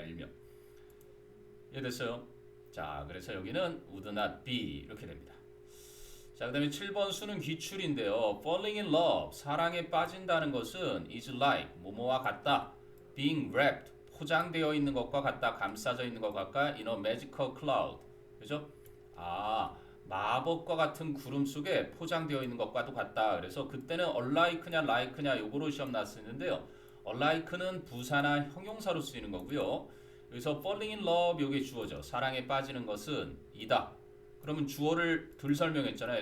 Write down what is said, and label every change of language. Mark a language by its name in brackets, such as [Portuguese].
[Korean] 일명 이해됐어요? 자, 그래서 여기는 [English] would not be [Korean] 이렇게 됩니다. 자, 그 다음에 7번 수능 기출인데요. [English] falling in love [Korean] 사랑에 빠진다는 것은 [English] is like [Korean] 뭐뭐와 같다. [English] being wrapped [Korean] 포장되어 있는 것과 같다. 감싸져 있는 것과 같다. [English] in a magical cloud [Korean] 그죠? 마법과 같은 구름 속에 포장되어 있는 것과도 같다. 그래서 그때는 unlike냐 like냐 요거로 시험 나왔었는데요. unlike는 부사나 형용사로 쓰이는 거고요. 여기서 [English] falling in love [Korean] 요게 주어죠. 사랑에 빠지는 것은 이다. 그러면 주어를 덜 설명했잖아요.